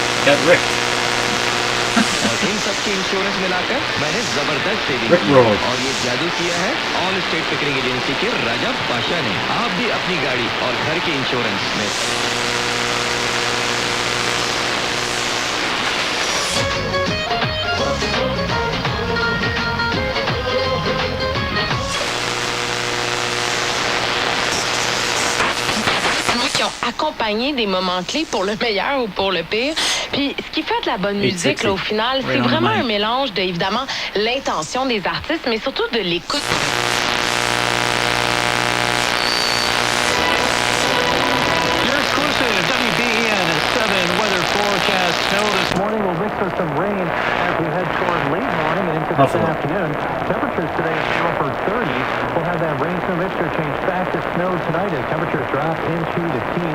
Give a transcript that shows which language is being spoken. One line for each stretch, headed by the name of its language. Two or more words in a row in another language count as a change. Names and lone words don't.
English: got Rick.
Hindi: और इन सब के इंश्योरेंस मिलाकर मैंने जबरदस्त सेविंग
English: Rick
Hindi: की
English: rolled.
Hindi: और ये जादू किया है ऑल स्टेट पिकरिंग एजेंसी के रजब पाशा ने। आप भी अपनी गाड़ी और घर के इंश्योरेंस में
French: qui ont accompagné des moments clés pour le meilleur ou pour le pire. Puis ce qui fait de la bonne musique, là, au final, c'est vraiment un mélange de, évidemment, l'intention des artistes, mais surtout de l'écoute.
English: Your exclusive WBEN 7 weather forecast. Snow this morning will mix with some rain as we head toward late morning and into this afternoon. Temperatures today in the upper 30s. We'll have that rain-snow mixture change back to snow tonight as temperatures drop into the teens.